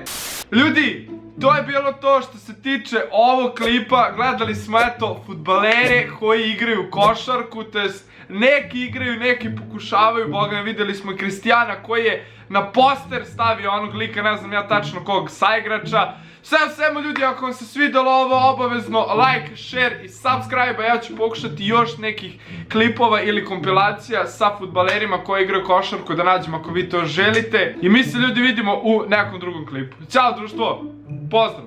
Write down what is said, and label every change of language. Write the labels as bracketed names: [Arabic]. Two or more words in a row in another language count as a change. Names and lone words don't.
[Bosnian] Ljudi, to je bilo to što se tiče ovog klipa. Gledali smo eto fudbalere koji igraju košarku, to jest neki igraju, neki pokušavaju, boga mi vidjeli smo i Kristijana koji je na poster stavio onog lika, ne znam ja tačno kog saigrača. Sve u svemu ljudi, ako vam se svidjelo ovo, obavezno [English] like, share [Bosnian] i subscribe, a ja ću pokušati još nekih klipova ili kompilacija sa fudbalerima koji igraju košarku da nađem ako vi to želite. I mi se ljudi vidimo u nekom drugom klipu. Ćao društvo, pozdrav!